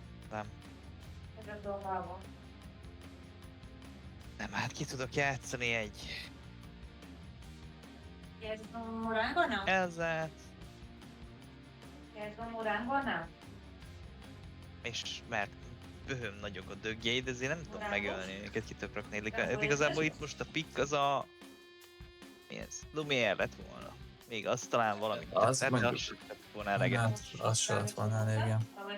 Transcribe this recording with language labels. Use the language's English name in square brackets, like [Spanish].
[Hungarian] Nem. Nem, hát ki tudok játszani egy [Portuguese] Queres um morango ou não? [Hungarian] ezet, [Portuguese] Queres um morango ou não? [Hungarian] és mert böhöm nagyok a dögjei, de azért nem tudom megölni őket, ki tudok rakni. Igazából itt most a pick az a... Mi ez? Lumière lett volna. Még az talán valamit Az tetszett, de mondjuk- az sem lett volna eleget. Hát, az se lett volna elég, igen.